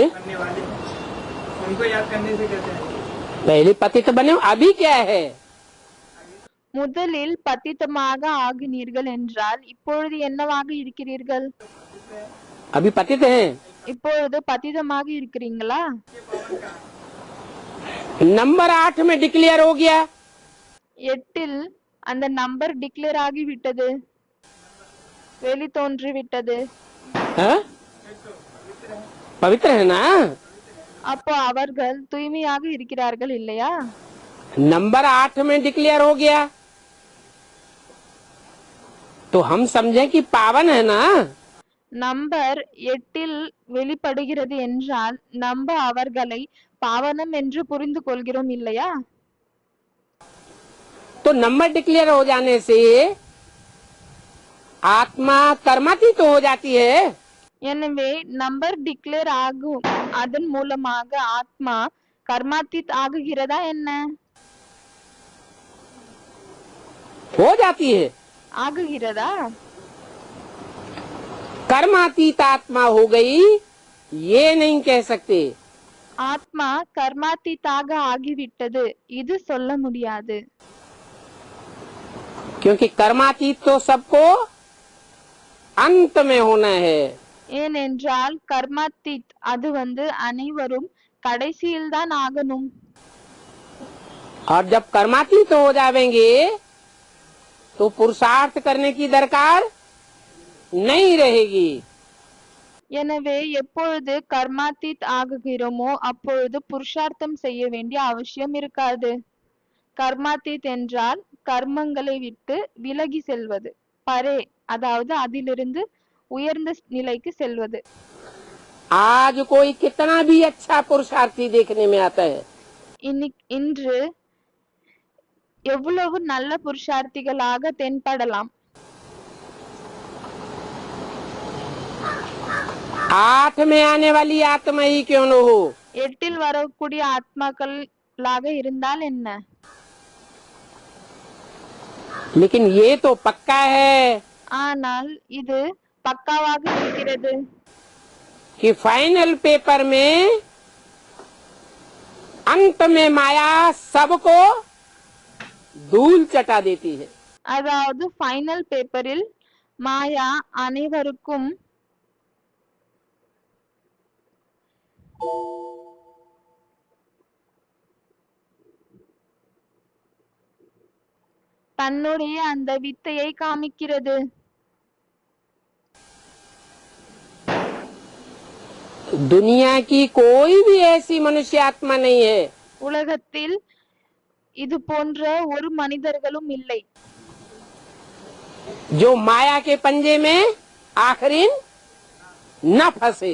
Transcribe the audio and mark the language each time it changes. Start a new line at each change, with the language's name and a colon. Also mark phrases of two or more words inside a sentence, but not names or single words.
Hindi: करने वाले, उनको याद करने से कहते हैं। पहले पतित बने, अभी क्या है?
Tamil: முதலில் பतितமாக ஆகினீர்கள் என்றால் இப்பொழுது என்னவாக இருக்கிறீர்கள்?
Hindi: अभी पतित हैं।
Tamil: இப்பொழுது பतितமாக இருக்கிறீங்களா?
Hindi: नंबर 8 में डिक्लेयर हो गया,
Tamil: 8ல் அந்த
English: number declare
Tamil: ஆகி விட்டது, வெளி தோன்றி விட்டது.
Hindi: है? पवित्र है ना?
Tamil: அப்போ அவர்கள் தூய்மையாக இருக்கிறார்கள் இல்லையா?
Hindi: नंबर 8 में डिक्लेयर हो गया तो हम समझे कि पावन है ना।
Tamil: நம்பர் 8ல் வெளிப்படுகிறது என்றால் நம்ம அவர்களை பாவனம் என்று புரிந்து கொள்கிறோம் இல்லையா?
Hindi: तो
English: number declare
Hindi: हो जाने से आत्मा कर्मातीत तो हो जाती है।
Tamil: எனவே
English: number declare
Tamil: ஆகும், அதன் மூலமாக ஆத்மா கர்மாத்தீத் ஆகுகிறதா என்ன?
Hindi: हो जाती है।
Tamil: ஆகுகிறதா?
Hindi: कर्मातीत आत्मा हो गई ये नहीं कह सकते,
Tamil: ஆத்மா கர்மாத்தீத்தாக ஆகிவிட்டது இது சொல்ல முடியாது.
Hindi: क्योंकि कर्मातीत तो सबको अंत में होना है।
Tamil: ஏனென்றால் கர்மாத்தீத் அது அனைவரும் கடைசியில்தான் ஆகணும்.
Hindi: और जब कर्मातीत हो जावेंगे तो पुरुषार्थ करने की दरकार नहीं रहेगी।
Tamil: எனவே எப்பொழுது கர்மாத்தீத் ஆகுகிறோமோ அப்பொழுது புருஷார்த்தம் செய்ய வேண்டிய அவசியம் இருக்காது. கர்மாத்தீத் என்றால் கர்மங்களை விட்டு விலகி செல்வது, பரே அதாவது அதிலிருந்து உயர்ந்த நிலைக்கு செல்வது.
Hindi: आज कोई कितना भी अच्छा पुरुषार्थी देखने में आता है,
Tamil: இன்று எவ்வளவு நல்ல புருஷார்த்திகளாக தென்படலாம்.
Hindi: 8 में आने वाली आत्मा ही क्यों न हो,
Tamil: 8 வரக்கூடிய ஆத்மாக்களாக இருந்தால் என்ன,
Hindi: लेकिन ये तो पक्का है
Tamil: ஆனால் இது பக்காவாக இருக்கிறது
Hindi: कि
English: final paper
Hindi: में अंत में माया सबको धूल चटा देती है।
Tamil: அதாவது
English: final paperல்
Tamil: மாயா அனைவருக்கும் தன்னுடைய அந்த வித்தையை காமிக்கிறது.
Hindi: दुनिया की कोई भी ऐसी मनुष्य आत्मा नहीं है
Tamil: உலகத்தில் இது போன்ற ஒரு மனிதர்களும் இல்லை
Hindi: जो माया के पंजे में आखिरी न फंसे।